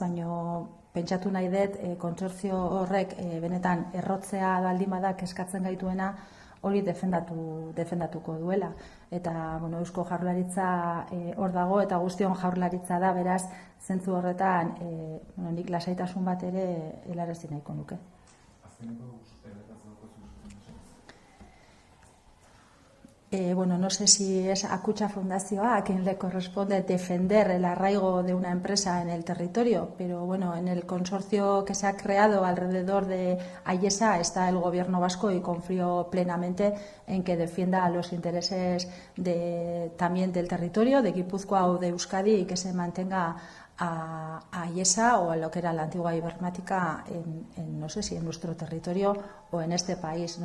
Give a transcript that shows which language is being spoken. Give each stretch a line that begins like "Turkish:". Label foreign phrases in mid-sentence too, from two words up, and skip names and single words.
Basque: Baina pentsatu nahi dut kontsortzio horrek benetan errotzea baldin badak eskatzen gaituena, hori defendatuko duela. Eta Eusko Jaurlaritza hor dago, eta guztion Jaurlaritza da, beraz, zentzu horretan nik lasaitasun bat ere helarazi nahiko nuke.
Spanish: No sé si es a Kutxa Fundazioa a quien le corresponde defender el arraigo de una empresa en el territorio, pero en el consorcio que se ha creado alrededor de Ayesa está el Gobierno vasco, y confío plenamente en que defienda los intereses también del territorio, de Guipúzcoa o de Euskadi, y que se mantenga a Ayesa o a lo que era la antigua Ibermática no sé si en nuestro territorio o en este país.